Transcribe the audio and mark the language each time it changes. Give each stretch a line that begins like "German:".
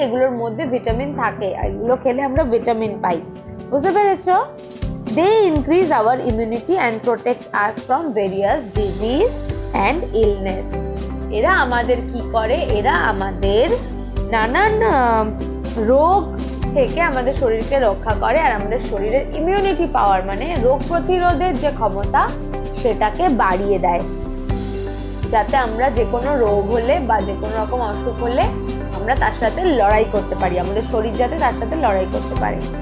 Bangla: এগুলোর মধ্যে ভিটামিন থাকে, এগুলো খেলে আমরা ভিটামিন পাই, বুঝতে পেরেছো?
English: They increase our immunity and protect us from various disease and illness.
Bangla: এরা আমাদের কি করে, এরা আমাদের নানান রোগ থেকে আমাদের শরীরকে রক্ষা করে আর আমাদের শরীরের ইমিউনিটি পাওয়ার মানে রোগ প্রতিরোধের যে ক্ষমতা সেটাকে বাড়িয়ে দেয়, যাতে আমরা যে কোনো রোগ হলে বা যে কোনো রকম অসুখ হলে আমরা তার সাথে লড়াই করতে পারি, আমাদের শরীর যাতে তার সাথে লড়াই করতে পারে।